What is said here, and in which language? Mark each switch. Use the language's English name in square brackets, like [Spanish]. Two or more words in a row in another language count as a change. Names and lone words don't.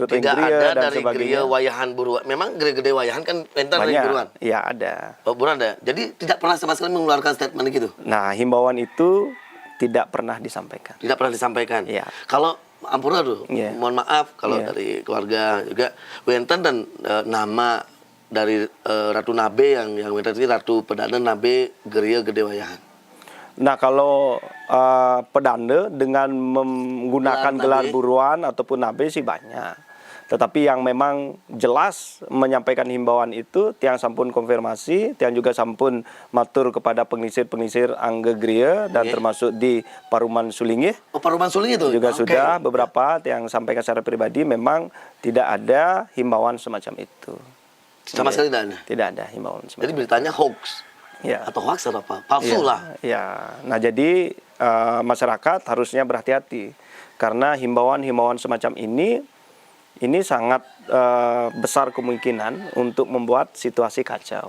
[Indonesian] tidak ada dan dari Geria Wayahan Buruan. Memang Geria Wayahan kan enten dari Buruan? Iya ada. Oh, Buruan ada. Jadi tidak pernah sama sekali mengeluarkan statement gitu? Nah, himbauan itu tidak pernah disampaikan. Tidak pernah disampaikan? Iya. Kalau ampura tuh, mohon maaf kalau dari keluarga juga Wenten dan nama dari Ratu Nabe yang Wenten ini Ratu Pedana Nabe Geria Gede Wayahan. Nah, kalau pedanda dengan menggunakan gelar buruan ataupun nabe sih banyak. Tetapi yang memang jelas menyampaikan himbauan itu [Balinese] Tiang sampun [Indonesian] konfirmasi, Tiang juga [Balinese] sampun matur [Indonesian] kepada pengisir-pengisir Angge Gria dan termasuk di Paruman Sulingih. Oh, Paruman Sulingih itu? Juga sudah beberapa Tiang sampaikan secara pribadi memang tidak ada himbauan semacam itu. Sama sekali tidak ada? Tidak ada himbauan semacam itu. Jadi beritanya hoax? Atau hoax atau apa? Palsu lah? Ya. Nah, jadi masyarakat harusnya berhati-hati karena himbauan-himbauan semacam ini sangat besar kemungkinan untuk membuat situasi kacau.